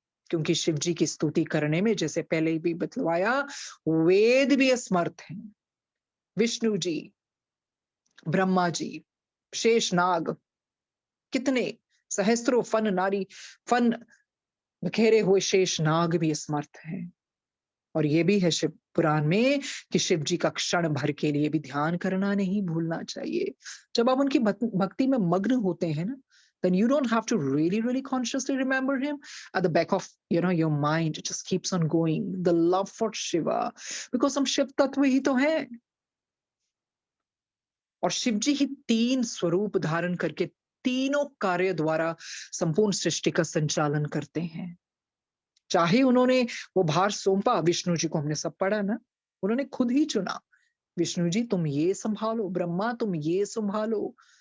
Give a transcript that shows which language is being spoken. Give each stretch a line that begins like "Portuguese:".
Hindi: क्योंकि शिव जी की स्तुति करने में, जैसे पहले भी बतलवाया, वेद भी असमर्थ हैं, विष्णु जी, ब्रह्मा जी, शेषनाग, कितने सहस्त्रों फन बिखेरे हुए शेष नाग भी समर्थ हैं। और ये भी है शिव पुराण में कि शिव जी का क्षण भर के लिए भी ध्यान करना नहीं भूलना चाहिए। जब आप उनकी भक्ति में मग्न होते हैं ना,
English: then you don't have to really consciously remember him. At the back of your mind, it just keeps on going, the love for Shiva, because
Hindi: हम शिव तत्व ही तो हैं। और शिव जी ही तीन स्वरूप धारण करके तीनों कार्य द्वारा संपूर्ण सृष्टि का संचालन करते हैं। चाहे उन्होंने वो भार सौंपा, विष्णु जी को हमने सब पढ़ा ना, उन्होंने खुद ही चुना, विष्णु जी तुम ये संभालो, ब्रह्मा तुम ये संभालो।